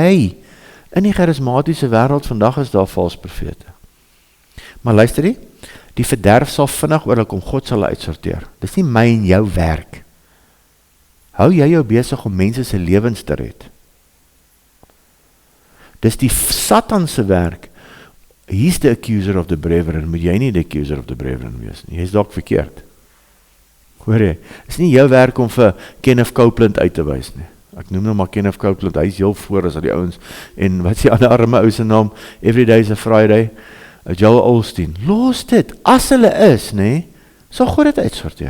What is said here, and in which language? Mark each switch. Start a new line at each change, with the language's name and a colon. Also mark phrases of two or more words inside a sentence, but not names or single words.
Afrikaans: Hey, in die charismatiese wêreld vandag is daar vals profete. Maar luister jy, die verderf sal vinnig oor hulle kom, God sal hulle uitsorteer. Dis nie my en jou werk. Hou jy jou besig om mense se lewens te red? Dis die Satan se werk.
English: He's the accuser of the brethren,
Afrikaans: moet jy nie
English: the accuser of the brethren
Afrikaans: wees nie. Jy is dalk verkeerd. Hoor jy, is nie jou werk om vir Kenneth Copeland uit te wys nie. Ek noem nou maar Kenneth Copeland, hy is heel voor as die ouens, en wat is die ander arme ou se naam,
English: Every Day is a Friday,
Afrikaans: Joel Osteen, los dit, as hulle is, nee, sal God dit uitsorteer.